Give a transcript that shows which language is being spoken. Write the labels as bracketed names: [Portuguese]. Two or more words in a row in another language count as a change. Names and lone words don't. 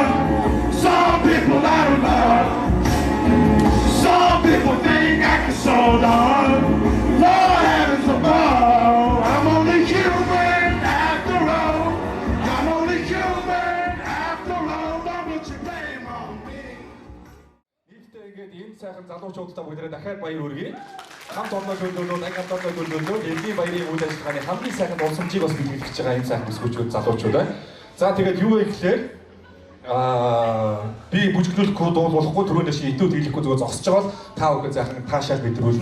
[English] Some people out of love. Some people think I can hold on. Lord heavens above. I'm only human after all. I'm only human after all. Don't put your blame on me. [Mongolian] Нийтдээ ингээд энэ сайхан залуучуудтай бүгдээ дахиад баяр хүргэе. Хамт олонний төлөөлөл, анги хамтны төлөөлөл, эдний баярын үйл ажиллагааны хамгийн сайхан уламжийг бас бэлтгэж байгаа энэ сайхан бүсгүүчүүд залуучууд. За тэгээд юу вэ гэхээр би бүжиглүүлэхгүй дуулахгүй түрүүндээ чи итүү тэглэхгүй зүгээр зогсож байгаа бол та бүхэн заахан таашаал бидрүүлнэ.